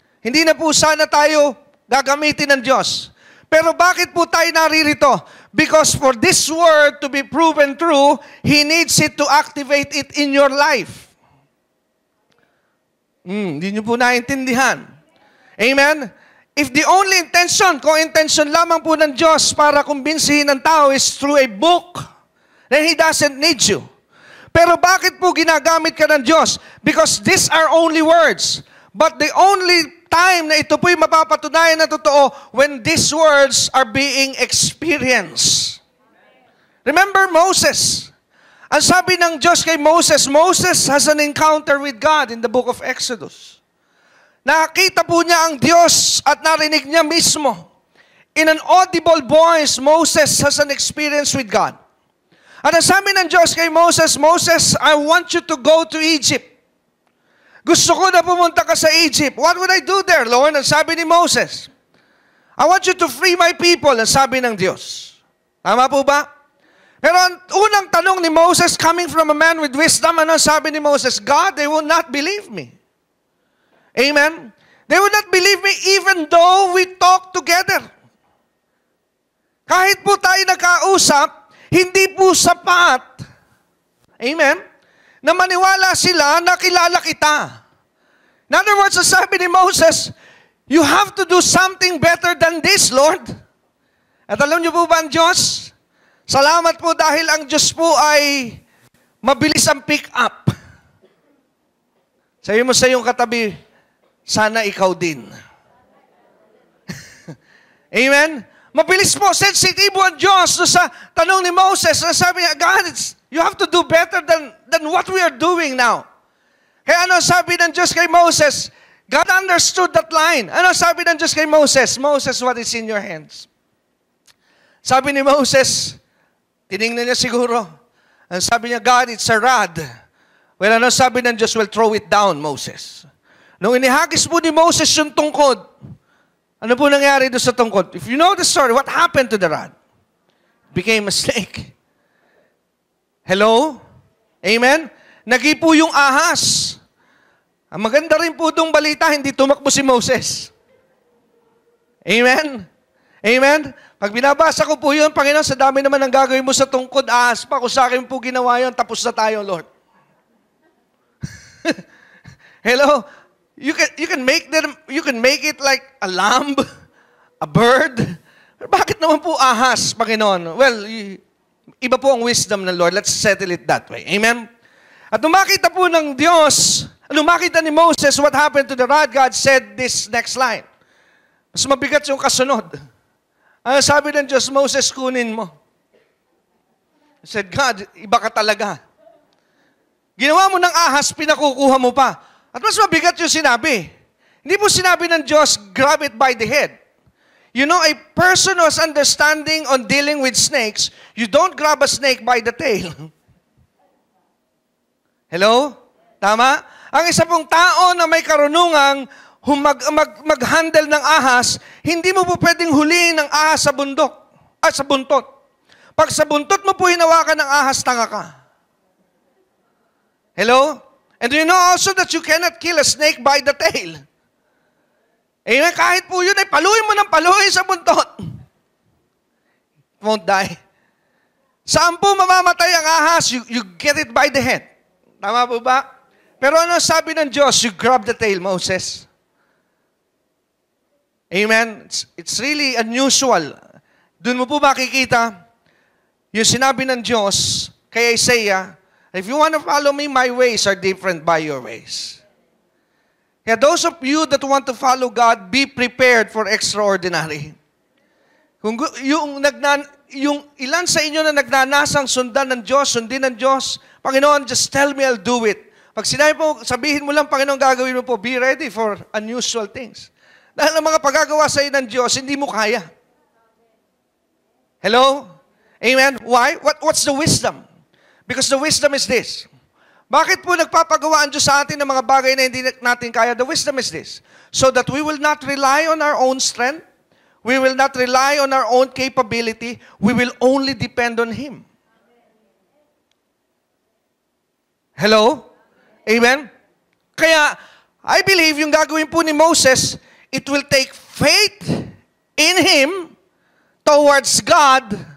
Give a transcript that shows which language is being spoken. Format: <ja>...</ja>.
<tl>Hindi na po sana tayo gagamitin ng Diyos. Pero bakit po tayo naririto?</tl> <en>Because for this word to be proven true, He needs it to activate it in your life.</en> <tl>Hindi nyo po naintindihan.</tl> <en>Amen? If the only intention,</en> <tl>kung intention lamang po ng Diyos para kumbinsihin ng tao</tl> <en>is through a book, then He doesn't need you.</en> <tl>Pero bakit po ginagamit ka ng Diyos?</tl> <en>Because these are only words. But the only time</en> <tl>na ito po'y mapapatunayan na totoo</tl> <en>when these words are being experienced. Remember Moses.</en> <tl>Ang sabi ng Diyos kay Moses,</tl> <en>Moses has an encounter with God in the book of Exodus.</en> <tl>Nakita po niya ang Diyos at narinig niya mismo.</tl> <en>In an audible voice, Moses has an experience with God.</en> <tl>At ang sabi ng Diyos kay Moses,</tl> <en>Moses, I want you to go to Egypt.</en> <tl>Gusto ko na pumunta ka sa Egypt.</tl> <en>What would I do there, Lord?</en> <tl>Ang sabi ni Moses,</tl> <en>I want you to free my people.</en> <tl>Ang sabi ng Diyos. Tama po ba? Pero ang unang tanong ni Moses,</tl> <en>coming from a man with wisdom,</en> <tl>ano sabi ni Moses?</tl> <en>God, they will not believe me. Amen? They will not believe me even though we talk together.</en> <tl>Kahit po tayo nakausap, hindi po sapat.</tl> <en>Amen?</en> <tl>Na maniwala sila na kilala kita.</tl> <en>In other words,</en> <tl>sabi ni Moses,</tl> <en>you have to do something better than this, Lord.</en> <tl>At alam niyo po ba ang Diyos? Salamat po dahil ang Diyos po ay mabilis ang pick up. Sabi mo sa iyong katabi, sana ikaw din. Amen? Mabilis po, sensitibo ang Diyos sa tanong ni Moses. Sabi niya,</tl> <en>God, you have to do better than what we are doing now.</en> <tl>Kaya ano sabi ng Diyos kay Moses?</tl> <en>God understood that line.</en> <tl>Ano sabi ng Diyos kay Moses? Moses,</tl> <en>what is in your hands?</en> <tl>Sabi ni Moses, Tiningnan niya siguro. Ang sabi niya, God,</tl> <en>it's a rod.</en> <tl>Well, ano sabi ng Diyos?</tl> <en>Well, throw it down,</en> <tl>Moses. Nung inihagis po ni Moses yung tungkod, ano po nangyari doon sa tungkod?</tl> <en>If you know the story, what happened to the rod? It became a snake. Hello? Amen?</en> <tl>Nagipo yung ahas. Ang maganda rin po itong balita, hindi tumakbo si Moses. Amen? Amen? Pag binabasa ko po yun, Panginoon, sa dami naman ang gagawin mo sa tungkod, ahas pa. Kung sa akin po ginawa yun, tapos na tayo, Lord.</tl> <en>Hello? You can make it like a lamb, a bird.</en> <tl>Bakit naman po ahas, Panginoon? Well, iba po ang wisdom ng Lord.</tl> <en>Let's settle it that way. Amen?</en> <tl>At nung makita po ng Diyos, nung makita ni Moses</tl> <en>what happened to the rod, God said this next line.</en> <tl>Mas mabigat yung kasunod. Ano sabi ng Diyos, Moses, kunin mo.</tl> <en>I said,</en> <tl>God, iba ka talaga. Ginawa mo ng ahas, pinakukuha mo pa. At mas mabigat yung sinabi. Hindi po sinabi ng Diyos,</tl> <en>grab it by the head. You know, a person who has understanding on dealing with snakes, you don't grab a snake by the tail.</en> <tl>Hello? Tama? Ang isa pong tao na may karunungang mag-handle ng ahas, hindi mo po pwedeng huliin ng ahas sa bundok, sa buntot. Pag sa buntot mo po hinawakan ng ahas, tanga ka.</tl> <en>Hello? And do you know also that you cannot kill a snake by the tail? Amen?</en> <tl>Kahit po yun, ay paluin mo ng paluin sa buntot.</tl> <en>It won't die.</en> <tl>Saan po mamamatay ang ahas?</tl> <en>You get it by the head.</en> <tl>Tama po ba? Pero ano sabi ng Diyos?</tl> <en>You grab the tail, Moses. Amen? It's really unusual.</en> <tl>Doon mo po makikita yung sinabi ng Diyos kay Isaiah,</tl> <en>if you want to follow me, my ways are different by your ways. Kaya those of you that want to follow God, be prepared for extraordinary.</en> <tl>Kung yung ilan sa inyo na nagnanasang sundan ng Diyos, sundin ng Diyos, Panginoon,</tl> <en>just tell me, I'll do it.</en> <tl>Pag sinabi mo, sabihin mo lang, Panginoon, gagawin mo po,</tl> <en>be ready for unusual things.</en> <tl>Dahil ang mga pagagawa sa iyo ng Diyos, hindi mo kaya.</tl> <en>Hello? Amen? Why? What's the wisdom? Because the wisdom is this.</en> <tl>Bakit po nagpapagawa ang Diyos sa atin ng mga bagay na hindi natin kaya?</tl> <en>The wisdom is this. So that we will not rely on our own strength. We will not rely on our own capability. We will only depend on Him. Hello? Amen? Kaya, I believe</en> <tl>yung gagawin po ni Moses,</tl> <en>it will take faith in him towards God.</en>